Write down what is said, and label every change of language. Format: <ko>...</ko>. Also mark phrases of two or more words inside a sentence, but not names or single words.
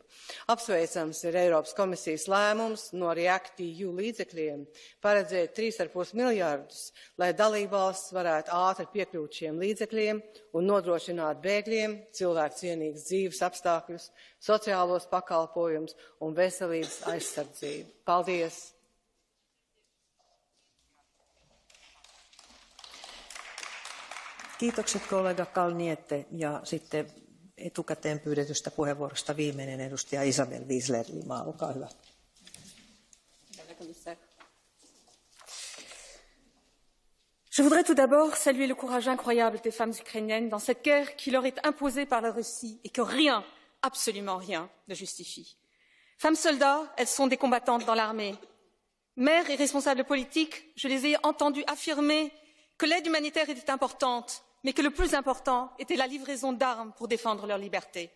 <lv>Apsveicams ir Eiropas komisijas lēmums no REACT-EU līdzekļiem paredzēt 3,5 miljardus, lai dalībvalstis varētu ātri piekļūt šiem līdzekļiem un nodrošināt bēgļiem cilvēku cienīgas dzīves apstākļus, sociālos pakalpojumus un veselības aizsardzību. Paldies!</lv> <fi>Kiitokset kollega Kalniete ja sitten etukäteen pyydetystä puheenvuorosta viimeinen edustaja Isabel Wiesler-Lima. Olkaa hyvä.</fi> <fr>Je voudrais tout d'abord saluer le courage incroyable des femmes ukrainiennes dans cette guerre qui leur est imposée par la Russie et que rien, absolument rien, ne justifie. Femmes soldats, elles sont des combattantes dans l'armée. Mères et responsables politiques, je les ai entendues affirmer que l'aide humanitaire était importante, mais que le plus important était la livraison d'armes pour défendre leur liberté.</fr>